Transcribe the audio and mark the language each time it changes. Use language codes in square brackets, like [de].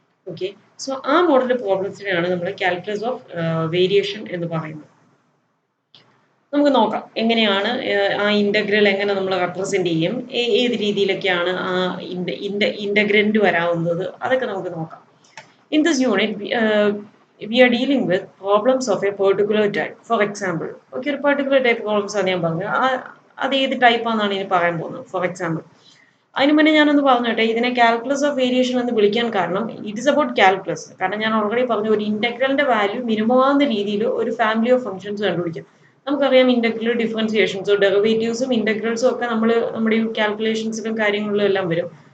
[ml] Okay, so ആ model പ്രോബ്ലംസിനെയാണ് നമ്മൾ calculus of variation എന്ന് പറയുന്നത്. നമുക്ക് നോക്കാം എങ്ങനെയാണ് ആ ഇൻ്റഗ്രൽ എങ്ങനെ നമ്മൾ റെപ്രസെൻ്റ് ചെയ്യും, ഏത് രീതിയിലൊക്കെയാണ് ആ ഇൻ്റഗ്രൻ്റ് വരാവുന്നത്, അതൊക്കെ നമുക്ക് നോക്കാം. [en] In this unit, we are dealing with problems of a particular type. For example, okay, ഒരു particular type problems [ml] ആണ് ഞാൻ പറഞ്ഞത്. അത് ഏത് ടൈപ്പ് ആണെന്നാണ് ഇനി പറയാൻ പോകുന്നത്. ഫോർ എക്സാമ്പിൾ, അതിന് മുന്നേ ഞാനൊന്ന് പറഞ്ഞോട്ടെ, ഇതിനെ കാൽക്കുലസ് ഓഫ് വേരിയേഷൻ എന്ന് വിളിക്കാൻ കാരണം [en] It is about calculus. [ml] കാരണം ഞാൻ ഓൾറെഡി പറഞ്ഞു, ഒരു ഇൻ്റഗ്രലിൻ്റെ വാല്യൂ മിനിമം ആകുന്ന രീതിയിൽ ഒരു ഫാമിലി ഓഫ് ഫംഗ്ഷൻസ് കണ്ടുപിടിക്കാം. നമുക്കറിയാം ഇൻ്റഗ്രൽ ഡിഫറൻസിയേഷൻസും ഡെറിവേറ്റീവ്സും ഇൻ്റഗ്രൽസും ഒക്കെ നമ്മുടെ ഈ കാൽക്കുലേഷൻസിലും കാര്യങ്ങളിലും എല്ലാം വരും.